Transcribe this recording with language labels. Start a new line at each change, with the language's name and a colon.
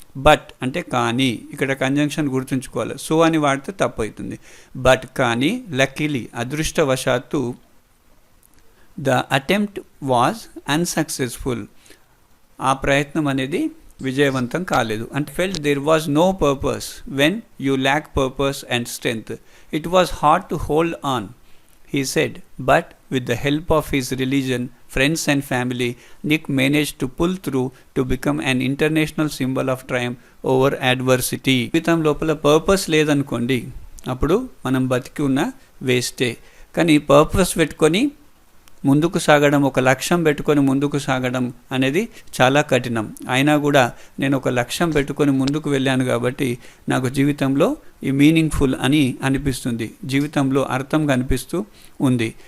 Telugu: But అంటే కానీ, ఇక్కడ కంజంక్షన్ గుర్తుంచుకోవాలి. సో అని వాడితే తప్పు అవుతుంది. బట్ కానీ లక్కీలీ, అదృష్టవశాత్తు,
English: the attempt was unsuccessful,
Telugu: ఆ ప్రయత్నం అనేది విజయవంతం కాలేదు.
English: అంటే felt there was no purpose when you lack purpose and strength. It was hard to hold on, he said, but with the help of his religion, friends and family, Nick managed to pull through to become an international symbol of triumph over adversity.
Telugu: జీవితం లోపల purpose లేదనుకోండి, అప్పుడు మనం బతికి ఉన్న వేస్టే. కానీ purpose పెట్టుకొని ముందుకు సాగడం, ఒక లక్ష్యం పెట్టుకొని ముందుకు సాగడం అనేది చాలా కఠినం. అయినా కూడా నేను ఒక లక్ష్యం పెట్టుకొని ముందుకు వెళ్ళాను కాబట్టి నాకు జీవితంలో ఈ మీనింగ్ఫుల్ అని అనిపిస్తుంది, జీవితంలో అర్థం కనిపిస్తూ ఉంది.